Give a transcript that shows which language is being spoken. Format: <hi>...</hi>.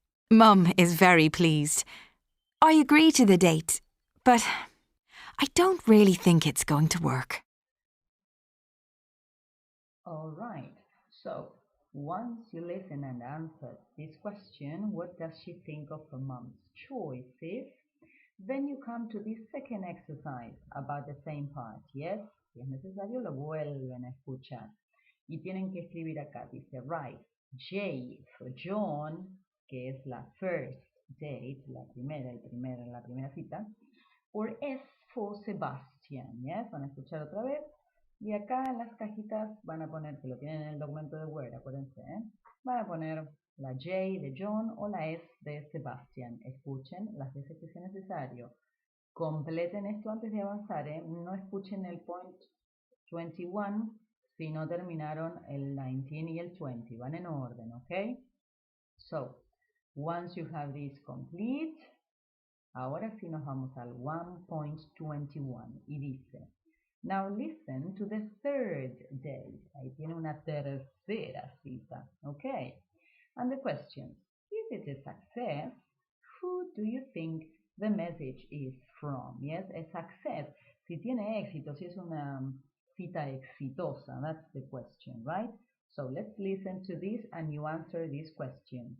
<en>Mum is very pleased. I agree to the date, but I don't really think it's going to work. All right, so once you listen and answer this question, what does she think of her mom's choices? Then you come to this second exercise about the same part, yes?</en> <es>Si es necesario, lo vuelven a escuchar. Y tienen que escribir acá, dice,</es> <en>write J for John,</en> <es>que es la first date, la primera cita,</es> <en>or S for Sebastian, yes?</en> <es>Van a escuchar otra vez. Y acá en las cajitas van a poner, que lo tienen en el documento de Word, acuérdense, van a poner la J de John o la S de Sebastian. Escuchen las veces que sea necesario. Completen esto antes de avanzar, no escuchen el point 21 si no terminaron el 19 y el 20. Van en orden, ¿ok?</es> <en>So, once you have this complete,</en> <es>ahora sí nos vamos al 1.21 y dice,</es> <en>now listen to the third date.</en> <es>Ahí tiene una tercera cita, ¿ok?</es> <en>And the question, if it is success, who do you think the message is from? Yes, a success.</en> <es>Si tiene éxito, si es una cita exitosa,</es> <en>that's the question, right? So let's listen to this and you answer this question.</en>